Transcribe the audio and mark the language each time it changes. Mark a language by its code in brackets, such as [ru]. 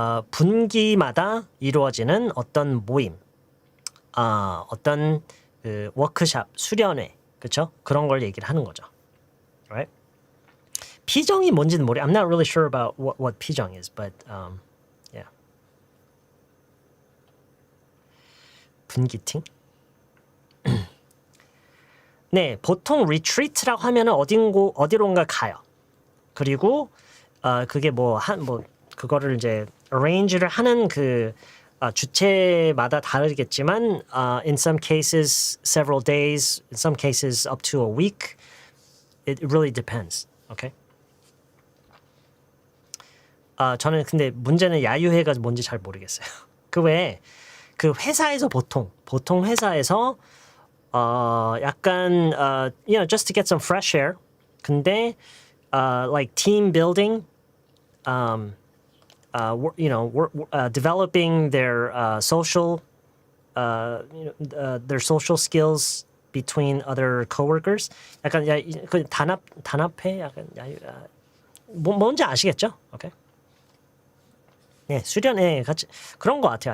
[ko] 분기마다 이루어지는 어떤 모임, 어떤 그 워크샵, 수련회, 그쵸? 그런 걸 얘기를 하는 거죠. [en] Right? [ko] 피정이 뭔지는 모르. [en] I'm not really sure about what 피정 is, but yeah. [ko] 분기팅? 네, 보통 retreat라고 하면은 어디론가 가요. 그리고 그게 그거를 이제 arrange를 하는 그 주체마다 다르겠지만 [en] in some cases several days, in some cases up to a week. It really depends. Okay? [ko] 저는 근데 문제는 야유회가 뭔지 잘 모르겠어요. 그 외에 그 회사에서 보통 회사에서 약간 [en] you know just to get some fresh air. 근데 like team building, you know, developing their social, their social skills between other coworkers. [ko] 약간 그 단합회 약간 뭔지 아시겠죠? 오케이. 네, 수련회 같이 그런 것 같아요.